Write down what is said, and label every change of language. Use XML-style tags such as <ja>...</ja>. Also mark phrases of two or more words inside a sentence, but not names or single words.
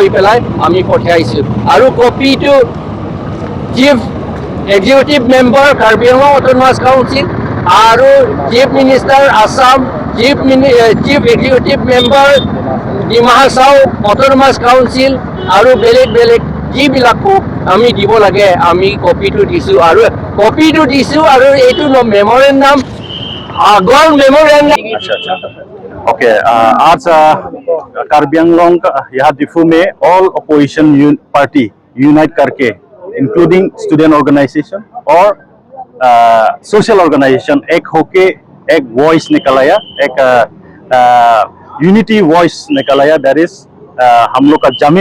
<as>পেলাই আমি পঠাইছো আৰু কপিটো</as> <en>Chief Executive Member Karbi Anglong Autonomous Council</en> <as>আৰু</as> <en>Chief Minister Assam Chief Executive Member Dima Hasao Autonomous Council</en> <as>আৰু বেলেগ যিবিলাকো আমি দিব লাগে আমি কপিটো দিছো আৰু এইটো মেমৰেন্ডাম আগৰ মেমोरेंडम</as> <hi>ओके आज कार्बी आंगलोंग यहाँ डिफू में</hi> <en>all opposition party unite</en> <hi>करके</hi> <en>including student organisation</en> <hi>और</hi> <en>social organisation</en> <hi>एक होके एक वॉइस निकलाया एक</hi> <en>unity voice</en> <hi>निकलाया</hi> <en>that is</en> <hi>हम लोग का जमीन</hi>